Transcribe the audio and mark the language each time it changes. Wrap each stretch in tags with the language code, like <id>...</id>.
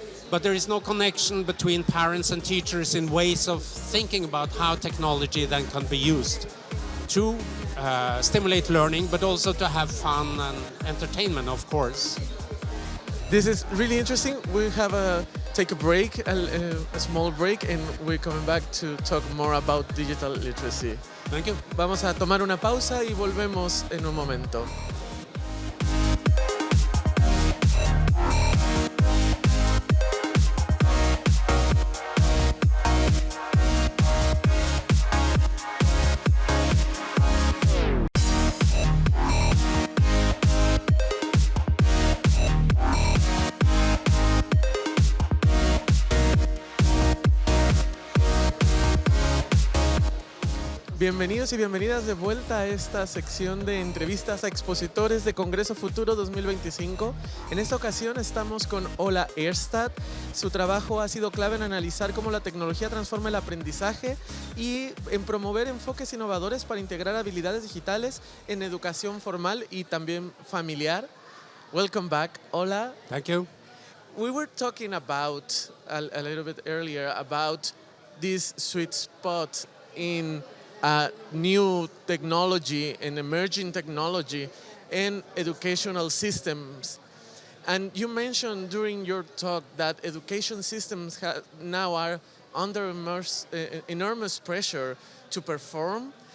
<en>But there is no connection between parents and teachers in ways of thinking about how technology then can be used to stimulate learning, but also to have fun and entertainment, of course. This is really interesting. We have take a break, a small break, and we're coming back to talk more about digital literacy. Thank you.</en> <es>Vamos a tomar una pausa y volvemos en un momento. Bienvenidos y bienvenidas de vuelta a esta sección de entrevistas a expositores de Congreso Futuro 2025. En esta ocasión estamos con Ola Erstad. Su trabajo ha sido clave en analizar cómo la tecnología transforma el aprendizaje y en promover enfoques innovadores para integrar habilidades digitales en educación formal y también familiar.</es> <en>Welcome back, Ola. Thank you. We were talking about, a little bit earlier, about this sweet spot in new technology and emerging technology and educational systems. And you mentioned during your talk that education systems now are under enormous pressure to perform.</en>